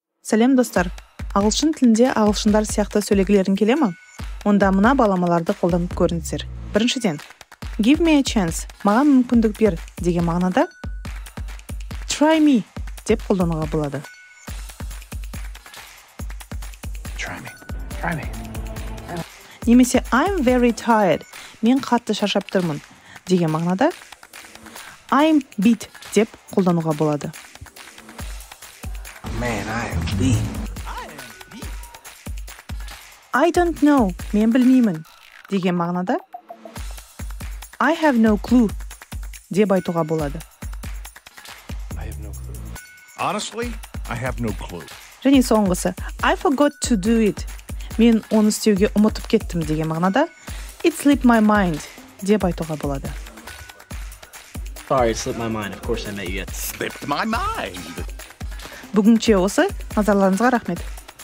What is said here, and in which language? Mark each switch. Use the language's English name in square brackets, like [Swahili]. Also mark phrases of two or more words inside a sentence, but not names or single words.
[Kazakh] Сәлем достар. Ағылшын тілінде ағылшындар сияқты сөйлегілерің келе ме? Онда мына баламаларды қолданып көріңіздер. Біріншіден, [English] give me a chance, [Kazakh] маған мүмкіндік бер деген мағынада [English] try me [Kazakh] деп қолдануға болады. [English] Try me. Немесе I'm very tired, [Kazakh] мен қатты шаршап тұрмын деген мағынада [English] I'm beat [Kazakh] деп қолдануға болады. [English] Man, I am beat. I don't know, [Kazakh] мен білмеймін деген мағынада [English] I have no clue [Kazakh] деп айтуға болады. [English] I have no clue. Honestly, I have no clue. [Kazakh] Және соңғысы [English] I forgot to do it. [Kazakh] Мен оны істеуге ұмытып кеттім деген мағынада [English] It slipped my mind [Kazakh] деп айтуға болады. [English] Sorry, it slipped my mind. Of course I met you yet. Slipped my mind. [Kazakh] Бүгінше осы. Назарларыңызға рахмет.